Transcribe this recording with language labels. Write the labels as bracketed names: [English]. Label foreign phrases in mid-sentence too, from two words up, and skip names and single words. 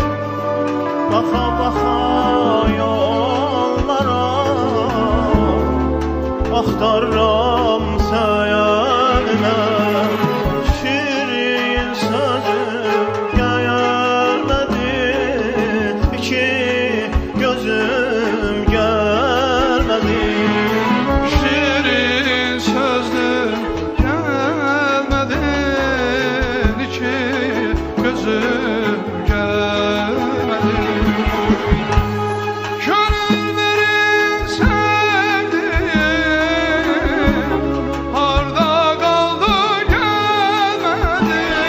[Azerbaijani] Baxa baxa yollara, axtarıram səyərinə. Şirin sözüm gəlmədi, iki gözüm gəlmədi. [Turkish] Şirin sözlü gelmedin, iki gözüm gelmedi. Gönül verin sevdiğim, harda kaldı gelmedi.